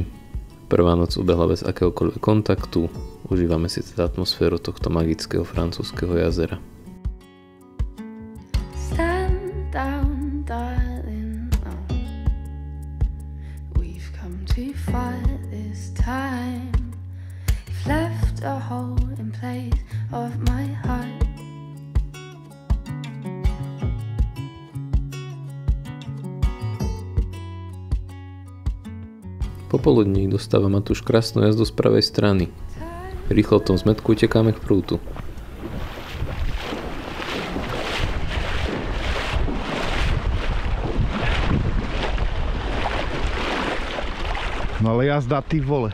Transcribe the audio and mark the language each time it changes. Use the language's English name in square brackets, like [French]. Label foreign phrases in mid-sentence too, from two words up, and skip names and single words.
[Slovak] Prvá noc ubehla bez akéhokoľvek kontaktu. Užívame si teda atmosféru tohto magického francúzskeho jazera. [English] Stand down, darling. Oh. We've come too far this time. You've left a hole in place of my heart. [Slovak] Popoludní dostáva Matúš krásnu jazdu z pravej strany. Rýchlo v tom zmetku utekáme k prútu. No ale jazda, ty vole.